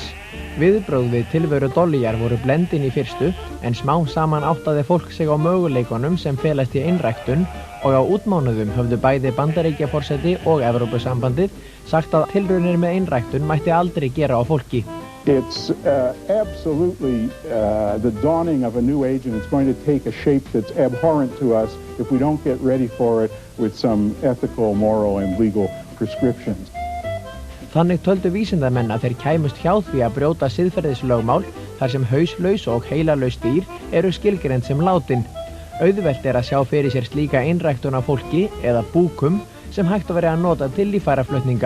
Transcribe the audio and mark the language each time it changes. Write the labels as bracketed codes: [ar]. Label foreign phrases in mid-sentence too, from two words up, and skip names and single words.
[is] Viðbrögð við tilveru Dollyjar voru blendin í fyrstu, en smá saman áttaði fólk sig á möguleikunum sem felast í einræktun og á útmánuðum höfðu bæði Bandaríkjaforseti og Evrópusambandið sagt að tilraunir með einræktun mætti aldrei gera á fólki. [en] It's absolutely the dawning of a new age, and it's going to take a shape that's abhorrent to us if we don't get ready for it with some ethical, moral, and legal prescriptions. [is] Þannig töldu vísindamenn að þeir kæmust hjá því að brjóta siðferðislögmál þar sem hauslaus og heilalaus dýr eru skilgreind sem látin. Auðvelt að sjá fyrir sér slíka innræktun af fólki eða búkum sem hægt að vera að nota til líffæraflutninga.